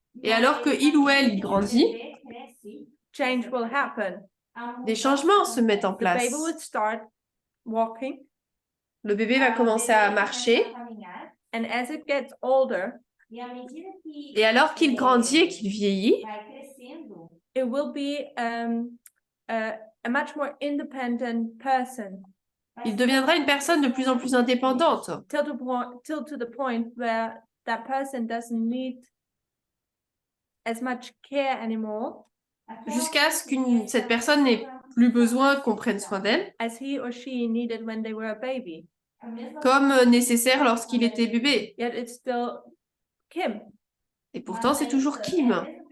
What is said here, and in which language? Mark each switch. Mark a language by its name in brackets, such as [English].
[French] Et alors que il ou elle il grandit, [English] change will happen. [French] des changements se mettent en [English] The baby [French] place. [English] would start walking, [French] Le bébé va commencer à marcher. [English] and as it gets older, [French] Et alors qu'il grandit et qu'il vieillit, [English] it will be a much more independent person [French] il deviendra une personne de plus en plus indépendante. [English] till to the point where that person doesn't need as much care anymore [French] Jusqu'à ce que cette personne n'ait plus besoin qu'on prenne soin d'elle, [English] as he or she needed when they were a baby. [French] comme nécessaire lorsqu'il était bébé. [English] Yet it's still Kim. [French] Et pourtant, c'est toujours Kim.